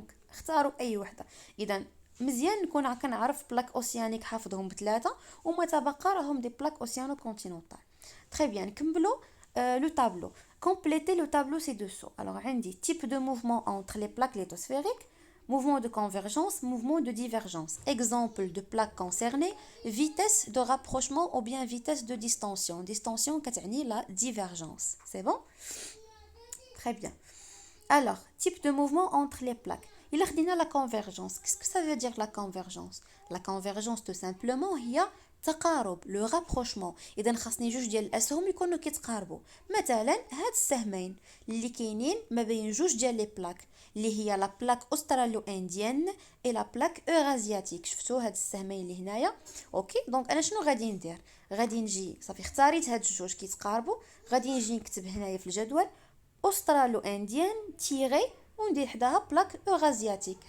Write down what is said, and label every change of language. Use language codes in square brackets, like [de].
[ar] دونك اختاروا اي وحده. اذا مزيان نكون كنعرف بلاك اوسيانيك حافظهم بثلاثه وما تبقى راهم دي بلاك اوسيانو كونتينونتال. تري بيان نكملوا لو تابلو. [fr] Complétez le tableau ci-dessous. Alors, on dit type de mouvement entre les plaques lithosphériques, mouvement de convergence, mouvement de divergence. Exemple de plaques concernées, vitesse de rapprochement ou bien vitesse de distension. Distension, c'est la divergence. C'est bon? Très bien. Alors, type de mouvement entre les plaques. Il a la convergence. Qu'est-ce que ça veut dire la convergence? La convergence, tout simplement, il y a تقارب لو رابروشمون. [ar] اذا خاصني جوج ديال الاسهم يكونوا كيتقاربوا. مثلا هاد السهمين اللي كاينين ما بين جوج ديال لي بلاك اللي هي لا بلاك استراليو انديان اي لا بلاك اورازياتيك. شفتوا هاد السهمين اللي هنايا؟ اوكي دونك انا شنو غادي ندير؟ غادي نجي صافي اختاريت هاد الجوج كيتقاربوا غادي نجي نكتب هنايا في الجدول استراليو انديان تيري وندير حداها بلاك اورازياتيك.